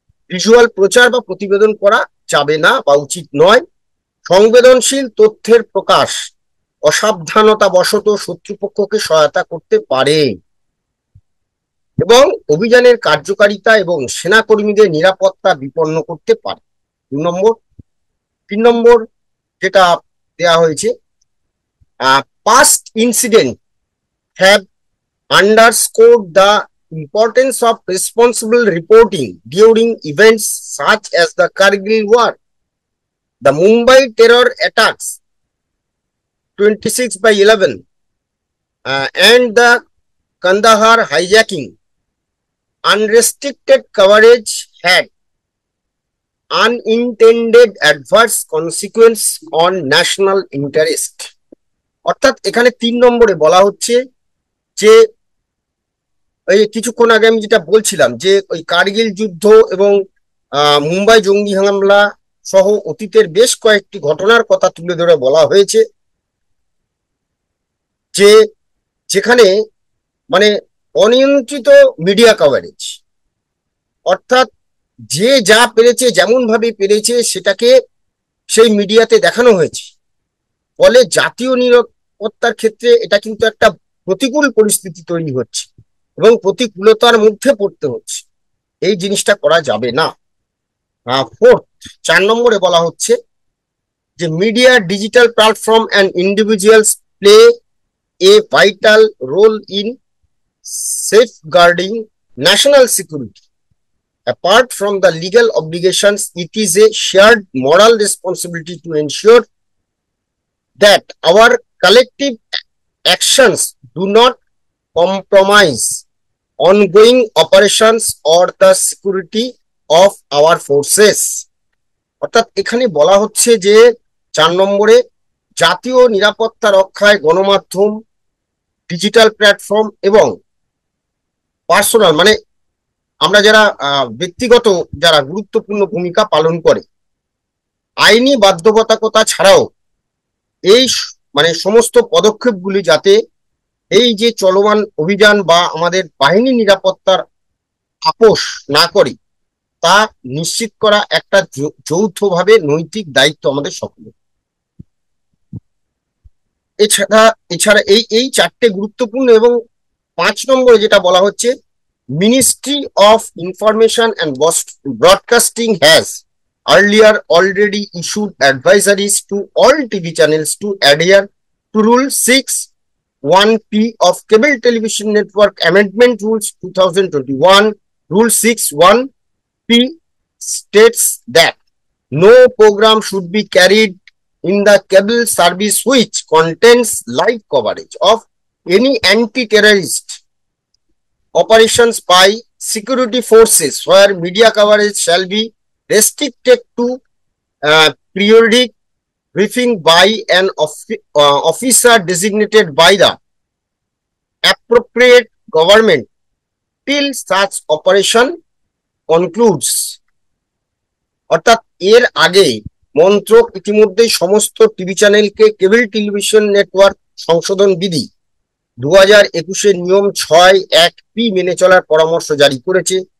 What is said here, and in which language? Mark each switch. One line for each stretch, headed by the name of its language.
Bangla: Visual প্রচার বা প্রতিবেদন করা যাবে না বা উচিত নয়। সংবেদনশীল তথ্যের প্রকাশ অসাবধানতা বশত শত্রুপক্ষকে সহায়তা করতে পারে এবং অভিযানের কার্যকারিতা এবং সেনাকর্মীদের নিরাপত্তা বিপন্ন করতে পারে। 3 নম্বর যেটা দেয়া হয়েছে,
English: past incident have underscored the importance of responsible reporting during events such as the Kargil war, the Mumbai terror attacks 26/11 and the Kandahar hijacking. Unrestricted coverage had unintended adverse consequence on national interest।
Bangla: অর্থাৎ এখানে 3 নম্বরে বলা হচ্ছে যে এই কিছুক্ষণ আগে আমি যেটা বলছিলাম যে ওই কার্গিল যুদ্ধ এবং মুম্বাই জঙ্গি হামলা সহ অতীতের বেশ কয়েকটি ঘটনার কথা তুলে ধরে বলা হয়েছে যে যেখানে মানে অনিয়ন্ত্রিত মিডিয়া কভারেজ, অর্থাৎ যে যা পেরেছে যেমন ভাবে পেরেছে সেটাকে সেই মিডিয়াতে দেখানো হয়েছে, ফলে জাতীয় নিরাপত্তার ক্ষেত্রে এটা কিন্তু একটা প্রতিকূল পরিস্থিতি তৈরি হচ্ছে এবং প্রতিকূলতার মধ্যে পড়তে হচ্ছে। এই জিনিসটা করা যাবে না। 4 নম্বরে বলা হচ্ছে যে
English: Media digital platform and individuals play a vital role in safeguarding national security. Apart from the legal obligations, it is a shared moral responsibility to ensure that our collective actions do not compromise ongoing operations or the security of our forces।
Bangla: অর্থাৎ এখানে বলা হচ্ছে যে 4 নম্বরে জাতীয় নিরাপত্তা রক্ষায় গণমাধ্যম, ডিজিটাল প্ল্যাটফর্ম এবং পার্সোনাল মানে আমরা যারা ব্যক্তিগত যারা গুরুত্বপূর্ণ ভূমিকা পালন করে, আইনি বাধ্যবাধকতা ছাড়াও এই মানে সমস্ত পদক্ষেপগুলি যাতে এই যে চলমান অভিযান বা আমাদের বাহিনী নিরাপত্তার আপোষ না করে, তা নিশ্চিত করা একটা যৌথভাবে নৈতিক দায়িত্ব আমাদের সকলের। এছাড়া এই 4টে গুরুত্বপূর্ণ। এবং 5 নম্বরে যেটা বলা হচ্ছে,
English: Ministry of Information and Broadcasting has earlier already issued advisories to all TV channels to adhere to Rule 6(1)(p) of Cable Television Network Amendment Rules 2021. Rule 6(1)(p) states that no program should be carried in the cable service which contains live coverage of any anti-terrorist operations by security forces, where media coverage shall be restricted to periodic briefing by an officer designated by the appropriate government till such operation concludes।
Bangla: অর্থাৎ এর আগে মন্ত্রক ইতিমধ্যেই সমস্ত TV চ্যানেলকে কেবল television network সংশোধন বিধি 2021 নিয়ম 6(1)P মেনে চলার পরামর্শ জারি করেছে।